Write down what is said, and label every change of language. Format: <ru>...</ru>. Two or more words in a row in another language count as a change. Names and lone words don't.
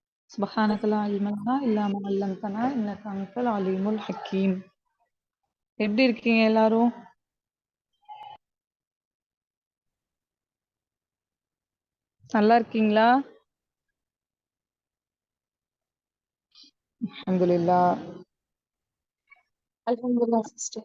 <ar>سبحانك لا علم لنا إلا ما علمتنا إنك أنت العليم الحكيم.</ar> <ta>எப்படி இருக்கீங்க எல்லாரும்? நல்லா இருக்கீங்களா? அல்ஹம்துலில்லாஹ். அல்ஹம்துலில்லாஹ் சிஸ்டர்.</ta>